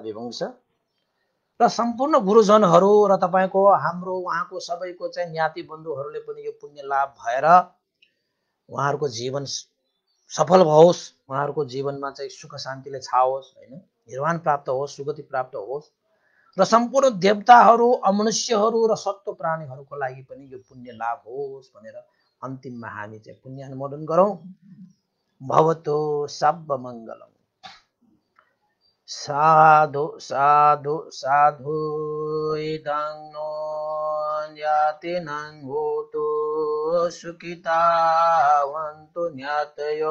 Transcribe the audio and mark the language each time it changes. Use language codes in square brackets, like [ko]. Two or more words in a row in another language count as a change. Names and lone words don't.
[ne] विभंश र सम्पूर्ण गुरुजनहरू र तपाईँको हाम्रो उहाँको सबैको चाहिँ ज्ञाति बन्धुहरूले पनि यो पुण्य लाभ भएर उहाँहरूको जीवन सफल होस्, उहाँहरूको जीवनमा चाहिँ सुख शान्तिले छाओस् होइन, निर्वाण प्राप्त होस्, सुगति प्राप्त होस् र सम्पूर्ण देवताहरू, अमनुष्यहरू र सत्व प्राणीहरूको लागि पनि यो पुण्य लाभ होस् भनेर अन्तिममा हामी चाहिँ पुण्य अनुमोदन गरौँ। [pi] भवतु सब मङ्गलम्। साधु साधु साधु इदं नो ज्ञातिनं होतु सुखितावन्तु ज्ञातयो।